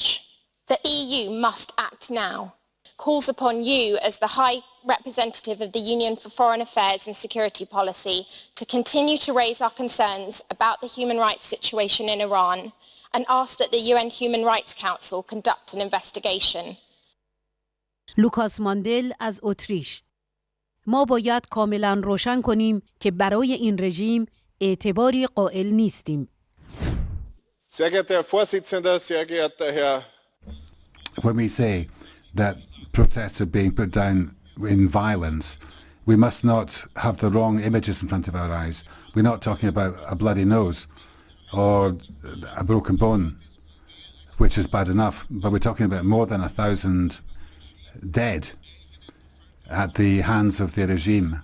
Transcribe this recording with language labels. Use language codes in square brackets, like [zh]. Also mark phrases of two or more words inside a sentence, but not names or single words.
[en] The EU must act now. Calls upon you as the High Representative of the Union for Foreign Affairs and Security Policy to continue to raise our concerns about the human rights situation in Iran and ask that the UN Human Rights Council conduct an investigation. [fa] لوکاس ماندل از اتریش: ما باید کاملا روشن کنیم که برای این رژیم اعتباری قائل نیستیم. [de] Sehr geehrter Herr Vorsitzender, sehr geehrter Herr. [en] When we say that protests are being put down in violence, we must not have the wrong images in front of our eyes. We're not talking about a bloody nose or a broken bone, which is bad enough, but we're talking about more than 1,000 dead at the hands of the regime.